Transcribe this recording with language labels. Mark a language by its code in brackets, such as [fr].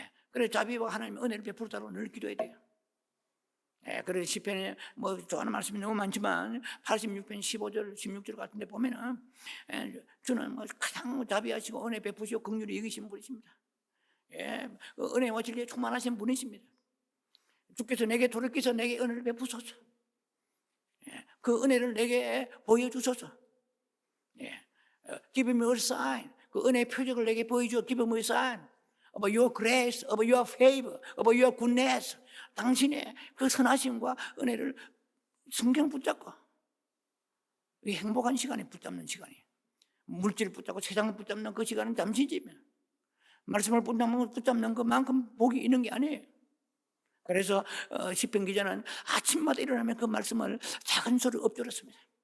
[ko] 그래서 자비와 하나님의 은혜를 베풀도록 늘 기도해야 돼요. 그래서 시편에 좋아하는 말씀이 너무 많지만 86편 15절 16절 같은 데 보면은 주는 가장 자비하시고 은혜 베푸시고 긍휼히 여기신 분이십니다. 은혜와 진리에 충만하신 분이십니다. 주께서 내게 돌이켜서 내게 은혜를 베푸소서. 그 은혜를 내게 보여주소서. [en] Give me a sign. [ko] 그 은혜의 표적을 내게 보여줘. [en] Give me a sign of your grace, of your favor, of your goodness. [ko] 당신의 그 선하심과 은혜를 성경 붙잡고 이 행복한 시간에 붙잡는 시간이에요. 물질을 붙잡고 세상을 붙잡는 그 시간은 잠시지만 말씀을 붙잡는 것만큼 복이 있는 게 아니에요. 그래서 시편 기자는 아침마다 일어나면 그 말씀을 작은 소리로 엎드렸습니다.